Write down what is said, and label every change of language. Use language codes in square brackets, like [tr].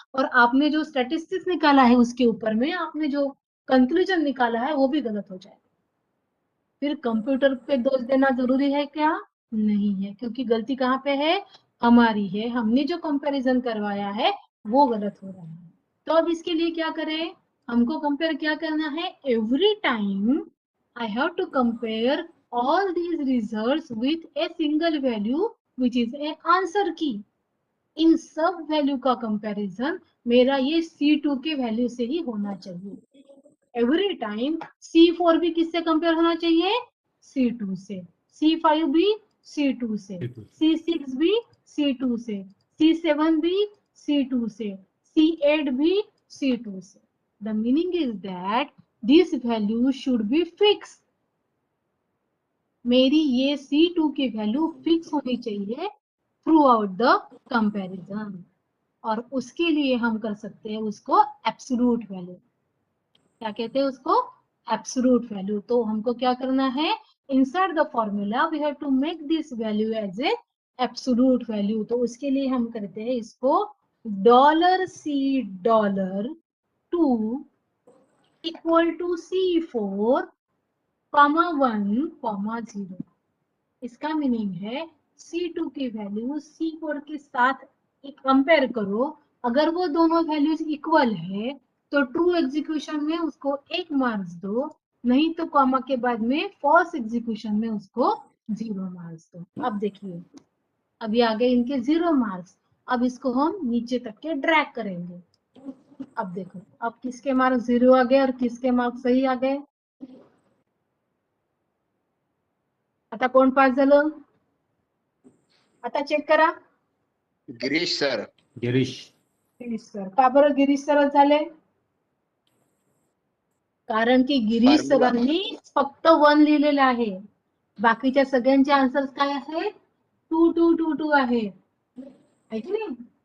[hi] और आपने जो स्टैटिस्टिक्स निकाला है उसके ऊपर में आपने जो कंक्लूजन निकाला है वो भी गलत हो जाएगा। फिर कंप्यूटर पे दोष देना जरूरी है क्या, नहीं है, क्योंकि गलती कहाँ पे है, हमारी है। हमने जो कंपैरिजन करवाया है वो गलत हो रहा है। तो अब इसके लिए क्या करें, हमको कंपेयर क्या करना है, every time [en] I have to compare all these results with a single value which is a answer key. [hi] इन सब वैल्यू का कंपैरिजन मेरा ये C2 के वैल्यू से ही होना चाहिए। एवरी टाइम C4 भी किससे कंपेयर होना चाहिए, C2 से, C5 भी C2 से, C6 भी C2 से, C7 भी C2 से, C8 भी C2 से। [en] The meaning is that this value should be fixed. [hi] मेरी ये C2 की वैल्यू फिक्स होनी चाहिए थ्रू आउट द कंपैरिजन। और उसके लिए हम कर सकते हैं उसको एब्सोल्यूट वैल्यू। क्या कहते हैं उसको, एब्सोल्यूट वैल्यू। तो हमको क्या करना है, [en] insert the formula we have to make this value as a absolute value। [hi] तो उसके लिए हम करते हैं इसको $C$2 equal to C4, (1, 0। इसका मीनिंग है C2 की वैल्यू C4 के साथ कंपेयर करो, अगर वो दोनों वैल्यूज इक्वल है तो ट्रू एग्जीक्यूशन में उसको 1 मार्क्स दो, नहीं तो कॉमा के बाद में फॉल्स एग्जीक्यूशन में उसको 0 मार्क्स दो। अब देखिए, अभी आ गए इनके 0 मार्क्स। अब इसको हम नीचे तक के ड्रैग करेंगे। अब देखो, अब किसके मार्क्स 0 आ गए और किसके मार्क्स सही आ गए। [mr] आता कोण पास झालं, आता चेक करा। गिरीश सर. गिरीश गिरीश सर, का बरं गिरीश सरच झाले, कारण की गिरीश [en] Formula. [mr] सरांनी फक्त 1 लिहिलेलं आहे, बाकीच्या सगळ्यांचे आन्सर्स काय आहे, 2 2 2 2 आहे, है की नाही।